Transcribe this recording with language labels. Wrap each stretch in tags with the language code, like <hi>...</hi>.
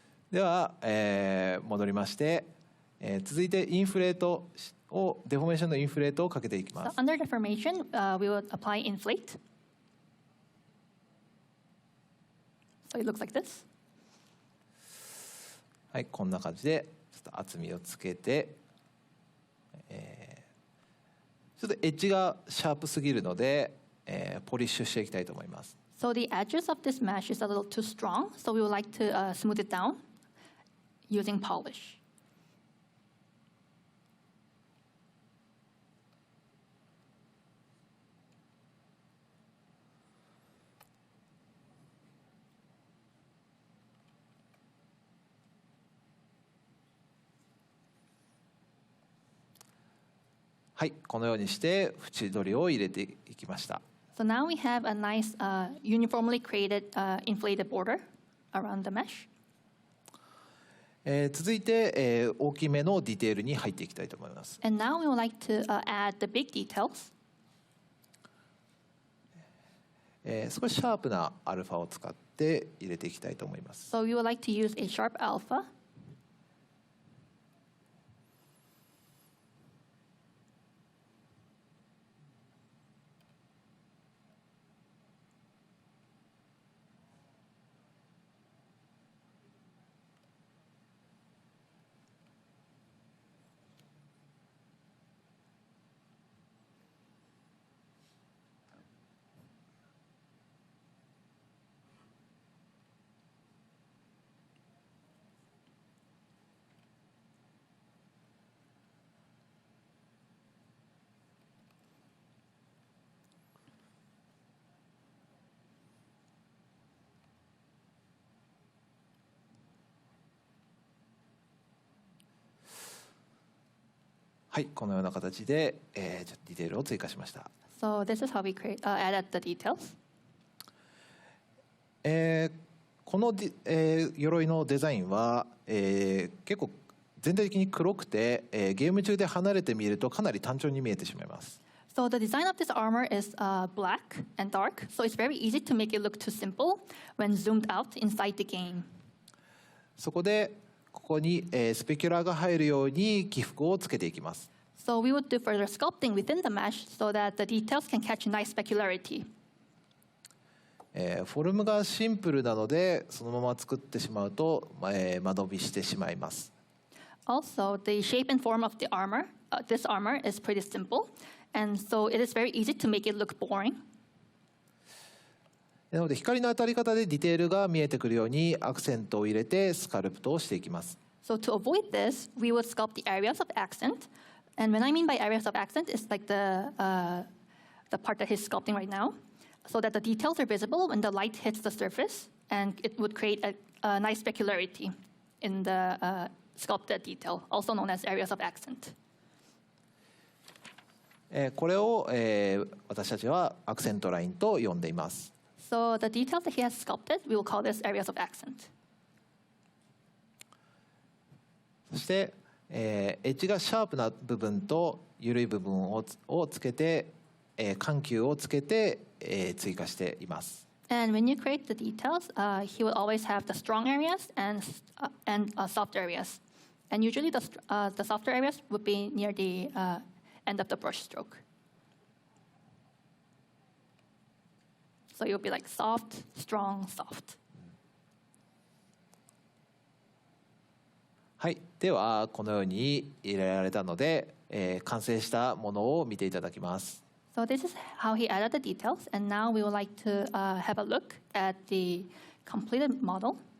<ja>では、戻りまして、続いてインフレートをデフォメーションのインフレートをかけていきま</ja> <en>So</en> <ja>す。</ja> <en>under deformation, we would apply inflate. So it looks like this.</en> <ja>はい、こんな感じでちょっと厚みをつけて、ちょっとエッジがシャープすぎるので、ポリッシュしていきたいと思います。</ja> <en>So the edges of this mesh is a little too strong, so we would like to smooth it down using polish.</en> <ja>はい、このようにして縁取りを入れていきました。</ja> <en>So now we have a nice uniformly created inflated border around the mesh.</en> <ja>続いて、大きめのディテールに入っていきたいと思います。</ja> <en>And now we would like to add the big details.</en> <ja>少しシャープなアルファを使って入れていきたいと思います。</ja> <en>So we would like to use a sharp alpha.</en> <ja>はい、このような形で、ちょっとディテールを追加しました。</ja> <en>So this is how we added the details.</en> <ja>この鎧のデザインは、結構全体的に黒くて、ゲーム中で離れてみるとかなり単調に見えてしまいます。</ja> <en>So the design of this armor is black and dark, so it's very easy to make it look too simple when zoomed out inside the game.</en> <ja>そこでここに、スペキュラーが入るように起伏をつけていきます。</ja> <en>So we would do further sculpting within the mesh so that the details can catch nice specularity.</en> <ja>フォルムがシンプルなのでそのまま作ってしまうと、間延びしてしまいます。</ja> <en>Also, the shape and form of the armor, this armor is pretty simple, and so it is very easy to make it look boring.</en> <ja>なので光の当たり方でディテールが見えてくるようにアクセントを入れてスカルプトをしていきます。</ja> <en>So to avoid this, we would sculpt the areas of accent. And when I mean by areas of accent, it's like the part that he's sculpting right now, so that the details are visible when the light hits the surface, and it would create a nice specularity in the sculpted detail, also known as areas of accent.</en> <ja>これを、私たちはアクセントラインと呼んでいます。</ja> <en>So the details that he has sculpted, we will call this areas of accent.</en> <ja>そして、エッジがシャープな部分と緩い部分をつけて、緩急をつけて、追加しています。</ja> <en>And when you create the details, he will always have the strong areas and soft areas. And usually the softer areas would be near the end of the brush stroke. So you'll be like soft, strong, soft.</en> <ja>はい、ではこのように入れられたので、完成したものを見ていただきます。</ja> <en>So this is how he added the details, and now we would like to have a look at the completed model.</en>